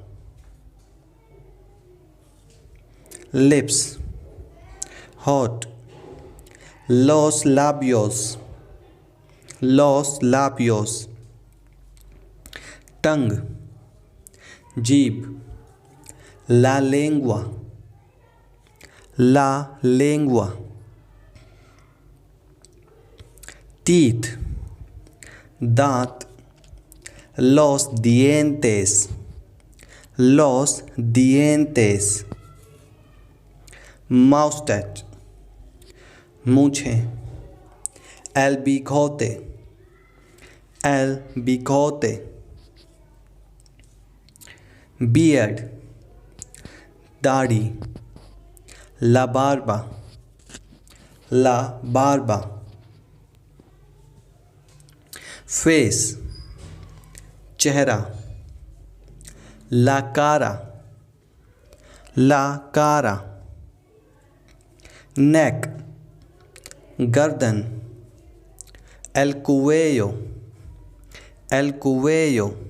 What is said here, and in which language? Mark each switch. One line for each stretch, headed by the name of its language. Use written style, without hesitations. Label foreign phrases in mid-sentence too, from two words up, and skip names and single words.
Spanish: लिप्स, होठ, los labios, los labios. टंग, जीभ, la lengua, la lengua.
Hindi: टीथ, दांत,
Spanish: los dientes, los dientes। mustache, मूछें, el bigote, el bigote। beard, दाढ़ी, la barba, la barba। फेस, चेहरा, la cara, la cara. नेक, गर्दन, el cuello, el cuello.